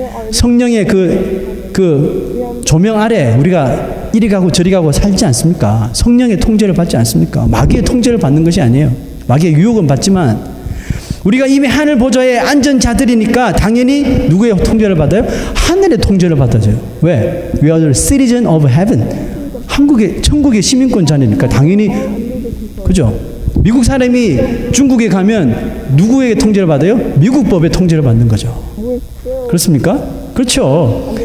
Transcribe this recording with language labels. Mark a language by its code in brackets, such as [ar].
[ko] 성령의 그 조명 아래 우리가 이리 가고 저리 가고 살지 않습니까? 성령의 통제를 받지 않습니까? 마귀의 통제를 받는 것이 아니에요. 마귀의 유혹은 받지만 우리가 이미 하늘 보좌에 앉은 자들이니까 당연히 누구의 통제를 받아요? 하늘의 통제를 받아줘요. 왜? [en] We are the citizen of heaven. [ko] 천국의 시민권 자니까 당연히, 그죠? 미국 사람이 중국에 가면 누구에게 통제를 받아요? 미국 법의 통제를 받는 거죠. 그렇습니까? 그렇죠.